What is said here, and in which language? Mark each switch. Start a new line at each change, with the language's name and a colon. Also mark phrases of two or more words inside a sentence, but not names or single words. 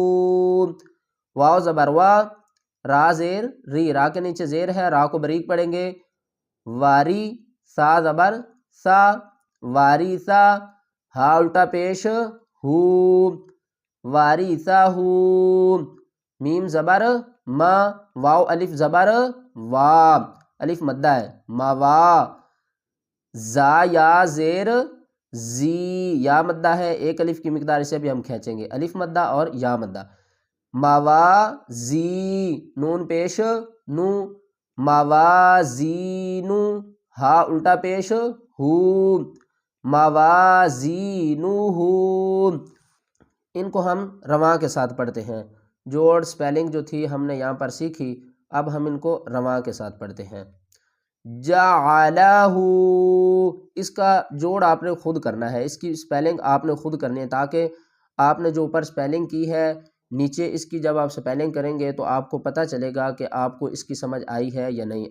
Urdu: واو زبر وا، را زیر ری، را کے نیچے زیر ہے، را کو باریک پڑھیں گے، واری، سا زبر سا، واری سا، ہا الٹا پیش ہو، واری سا ہو۔ میم زبر ما، واو الف زبر وا، الف مدہ ہے، ما وا۔ زا یا زیر زی، یا مدہ ہے، ایک الف کی مقدار، اسے بھی ہم کھینچیں گے، الف مدہ اور یا مدہ۔ موازی، نون پیش نو، موازینو، ہا الٹا پیش ہو، موازینوہو۔ ان کو ہم رواں کے ساتھ پڑھتے ہیں۔ جوڑ سپیلنگ جو تھی ہم نے یہاں پر سیکھی، اب ہم ان کو رواں کے ساتھ پڑھتے ہیں۔ جعلہ، اس کا جوڑ آپ نے خود کرنا ہے، اس کی سپیلنگ آپ نے خود کرنی ہے، تاکہ آپ نے جو اوپر سپیلنگ کی ہے نیچے اس کی جب آپ سپیلنگ کریں گے تو آپ کو پتہ چلے گا کہ آپ کو اس کی سمجھ آئی ہے یا نہیں۔